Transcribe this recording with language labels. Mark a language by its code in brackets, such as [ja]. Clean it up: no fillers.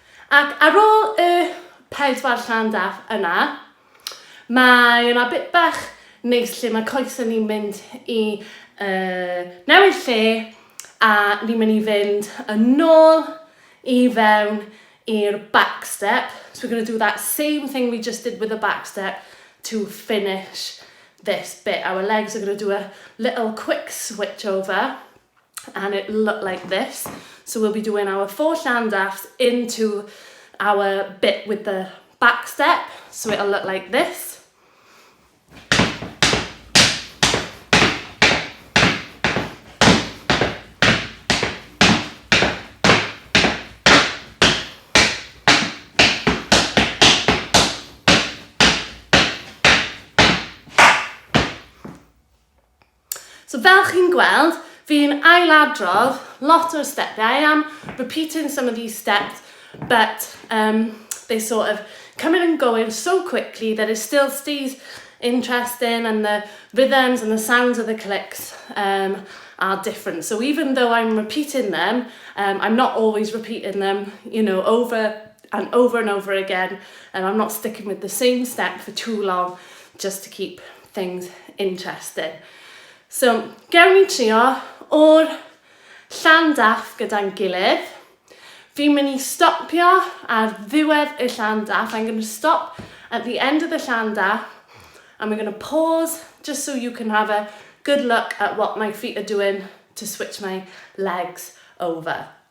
[cy] Ac ar ôl y 4 llandaff yna, mae yna bit bach neis lle mae coesau ni'n mynd I newid lle a ni'n mynd I fynd yn ôl I fewn i'r back step. [en] So we're going to do that same thing we just did with the back step to finish this bit. Our legs are going to do a little quick switch over and it'll look like this. So we'll be doing our 4 llandaffs into our bit with the back step. So it'll look like this. [cy] So fel chi'n gweld, fi'n ailadrodd lot o'r stepiau. [en] I am repeating some of these steps, but they sort of come in and go in so quickly that it still stays interesting and the rhythms and the sounds of the clicks are different. So even though I'm repeating them, I'm not always repeating them, you know, over and over again. And I'm not sticking with the same step for too long just to keep things interesting. So, [cy] gawn ni trio o'r llandaff gyda'n gilydd. Fi'n mynd i stopio ar ddiwedd y llandaff. [en] I'm going to stop at the end of the llandaff and we're going to pause just so you can have a good look at what my feet are doing to switch my legs over.